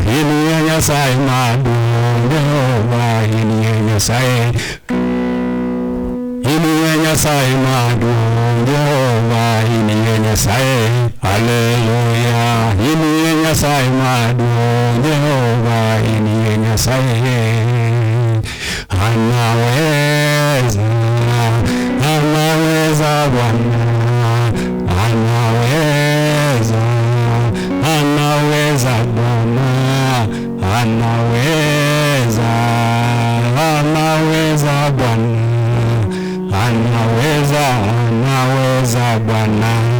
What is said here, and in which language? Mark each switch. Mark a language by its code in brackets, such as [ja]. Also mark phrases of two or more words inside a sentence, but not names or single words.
[luo] Iniye Nyasaye madu, Jehova iniye Nyasaye. Iniye Nyasaye madu, Jehova iniye Nyasaye. Hallelujah. Iniye Nyasaye madu, Jehova iniye Nyasaye. [sw] Anaweza, anaweza Bwana, anaweza, anaweza Bwana, anaweza, anaweza Bwana, anaweza, anaweza Bwana.